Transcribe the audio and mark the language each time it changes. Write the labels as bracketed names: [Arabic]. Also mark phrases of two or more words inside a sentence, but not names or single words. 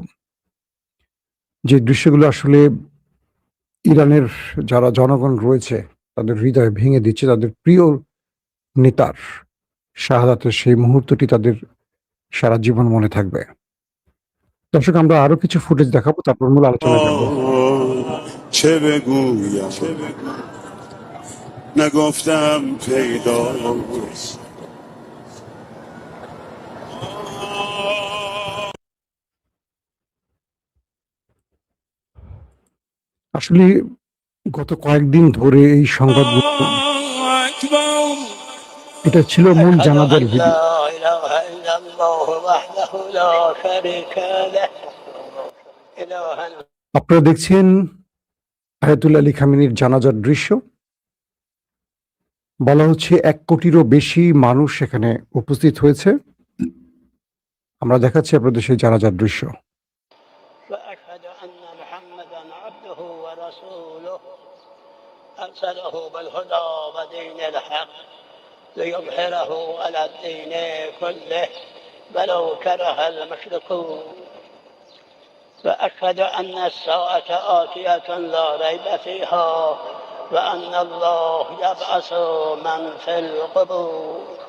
[Bangla] যে দৃশ্যগুলো আসলে ইরানের যারা জনগণ রয়েছে তাদের হৃদয় ভেঙে দিচ্ছে। তাদের প্রিয় নেতার শাহাদাতের সেই মুহূর্তটি তাদের সারা জীবন মনে থাকবে। দর্শক, আমরা আরো কিছু ফুটেজ দেখাবো, তারপর মূল আলোচনায় যাবো। [Persian] چه بگویم نگفتم پیداست [Bangla] আসলে গত কয়েকদিন ধরে এই সংবাদগুলো, এটা ছিল মূল জানাজার ভিডিও। আপনারা দেখছেন আয়াতুল্লাহ আলী খামেনির জানাজার দৃশ্য। বলা হচ্ছে 1 কোটিরও বেশি মানুষ এখানে উপস্থিত হয়েছে। আমরা দেখাচ্ছি আপনাদের সেই জানাজার দৃশ্য। [Arabic] أرسله بالهدى ودين الحق ليظهره على الدين كله ولو كره المشركون وأشهد أن الساعة آتية لا ريب فيها وأن الله يبعث من في القبور